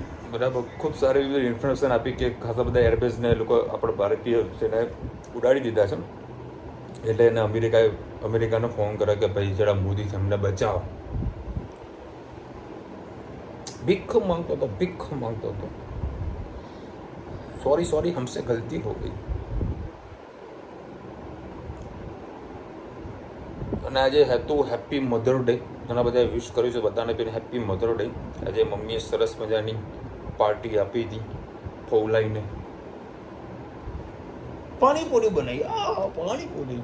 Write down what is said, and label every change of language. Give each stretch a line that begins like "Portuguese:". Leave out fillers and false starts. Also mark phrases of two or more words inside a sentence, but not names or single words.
Gujarati: બરાબર ખૂબ સારી એવી ઇન્ફોર્મેશન આપી કે ખાસા બધા એરબેઝને લોકો આપણે ભારતીય સેનાએ ઉડાડી દીધા છે. એટલે એને અમેરિકાનો ફોન કર્યો કે ભાઈ જરા મોદી છે અમને બચાવો. ભીખ માંગતો હતો.
Hindi: सॉरी हमसे गलती हो गई.
Gujarati: અને આજે હતું
English: Happy Mother Day.
Gujarati: ઘણા બધા વિશ કર્યું છે બધાને પણ
English: Happy Mother Day.
Gujarati: આજે મમ્મીએ સરસ મજાની પાર્ટી આપી હતી ફોલાઈને. પાણીપુરી બનાવી. પાણીપુરી.